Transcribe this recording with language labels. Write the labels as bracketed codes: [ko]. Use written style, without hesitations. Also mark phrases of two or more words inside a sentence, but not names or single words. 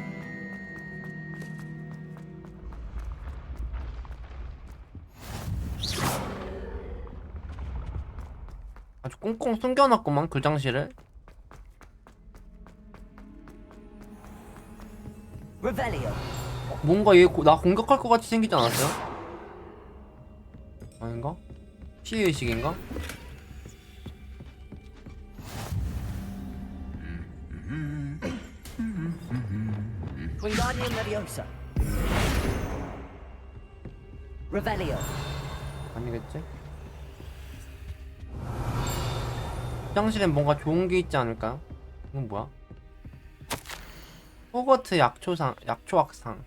[ko] 아주 꽁꽁 숨겨놨구만 그 장실을. 뭔가 얘 나 공격할 것 같이 생기지 않았어요? 아닌가? 피해의식인가? [la] Wingardium Leviosa. Revelio. [ko] 아니겠지? 화장실엔 뭔가 좋은 게 있지 않을까요? 이건 뭐야? 호그와트 약초학상.